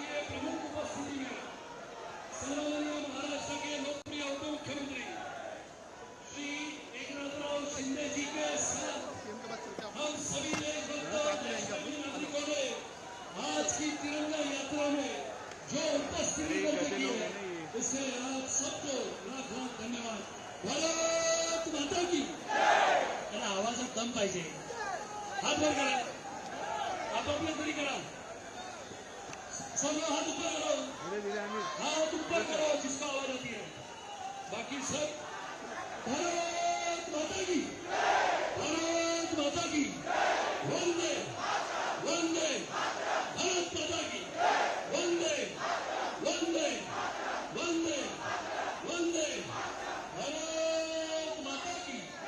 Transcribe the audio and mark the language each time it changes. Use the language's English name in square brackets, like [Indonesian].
[Hindi] प्रमुख उपस्थिति में सन्माननीय महाराष्ट्र के लोकप्रिय उप मुख्यमंत्री श्री एकनाथराव शिंदे जी के साथ हम सभी नागरिकों ने आज की तिरंगा यात्रा में जो उपस्थिति की है, इससे आप सबको लाख लाख धन्यवाद. भारत माता की. [Marathi] त्याला आवाजात दम पाहिजे. हात वर करा, आपापल्या तरी करा. [Hindi] सब लोग हाथ ऊपर करो, हाथ ऊपर करो जिसका आवाज आती है. बाकी सब भारत माता की, भारत माता की, वंदे वंदे, भारत माता की, वंदे वंदे वंदे वंदे, भारत माता की.